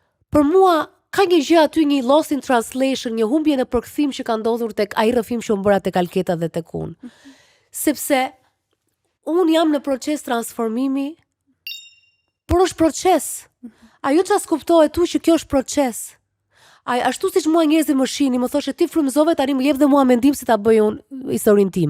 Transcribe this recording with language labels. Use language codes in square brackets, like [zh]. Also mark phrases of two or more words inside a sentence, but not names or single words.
[sq] Për mua ka një gjë aty, një [en] lost in translation, [sq] një humbje në përkthim që ka ndodhur tek ai rrëfim që u bëra tek Alketa dhe tek unë. Sepse unë jam në proces transformimi, por është proces. Ajo që as kuptohet tu që kjo është proces. Ashtu siç mua njerëzit më shihnin, më thoshe ti frymëzove tani më jep dhe mua mendim si ta bëj unë historinë time.